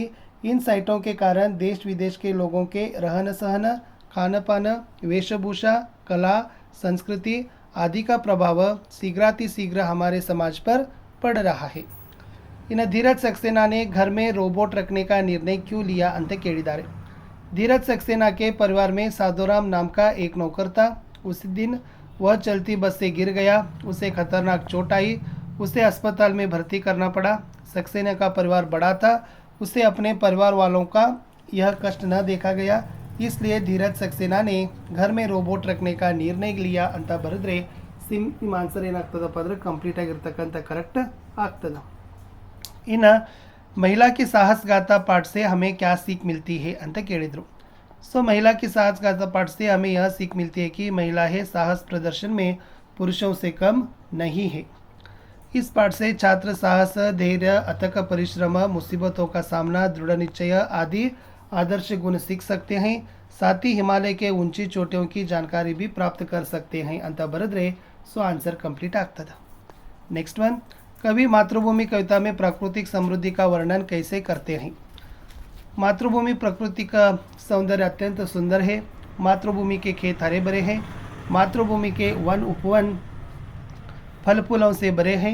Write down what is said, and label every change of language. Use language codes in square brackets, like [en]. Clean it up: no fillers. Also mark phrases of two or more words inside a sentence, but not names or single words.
[hi] इन साइटों के कारण देश विदेश के लोगों के रहन सहन, खान पान, वेशभूषा, कला, संस्कृति आदि का प्रभाव शीघ्र हमारे समाज पर पड़ रहा है। इन धीरज सक्सेना ने घर में रोबोट रखने का निर्णय क्यों लिया [kn] ಅಂತ ಕೇಳಿದ್ದಾರೆ। [hi] धीरज सक्सेना के परिवार में साधुराम नाम का एक नौकर था। उस दिन वह चलती बस से गिर गया, उसे खतरनाक चोट आई, उसे अस्पताल में भर्ती करना पड़ा। सक्सेना का परिवार बड़ा था, उसे अपने परिवार वालों का यह कष्ट न देखा गया, इसलिए धीरज सक्सेना ने घर में रोबोट रखने का निर्णय लिया [kn] ಅಂತ ಬರೆದ್ರೆ ನಿಮ್ಮ ಆನ್ಸರ್ ಏನಾಗ್ತದಪ್ಪ ಅಂದರೆ ಕಂಪ್ಲೀಟ್ ಆಗಿರ್ತಕ್ಕಂಥ ಕರೆಕ್ಟ್ ಆಗ್ತದ। [hi] ಇನ್ನು महिला की साहस गाथा पाठ से हमें क्या सीख मिलती है [kn] ಅಂತ ಕೇಳಿದರು। [hi] सो महिला की साहस गाथा पाठ से हमें यह सीख मिलती है कि महिलाएं साहस प्रदर्शन में पुरुषों से कम नहीं है। इस पाठ से छात्र साहस, धैर्य, अथक परिश्रम, मुसीबतों का सामना, दृढ़ निश्चय आदि आदर्श गुण सीख सकते हैं। साथ ही हिमालय के ऊंची चोटियों की जानकारी भी प्राप्त कर सकते हैं [kn] ಅಂತ ಬರೆದ್ರೆ [en] so answer complete [hi] ಆಗ್ತದ। [en] next one, [hi] कवि मातृभूमि कविता में प्राकृतिक समृद्धि का वर्णन कैसे करते हैं? मातृभूमि प्रकृति का सौंदर्य अत्यंत सुंदर है। मातृभूमि के खेत हरे भरे हैं। मातृभूमि के वन उपवन फल फूलों से भरे हैं।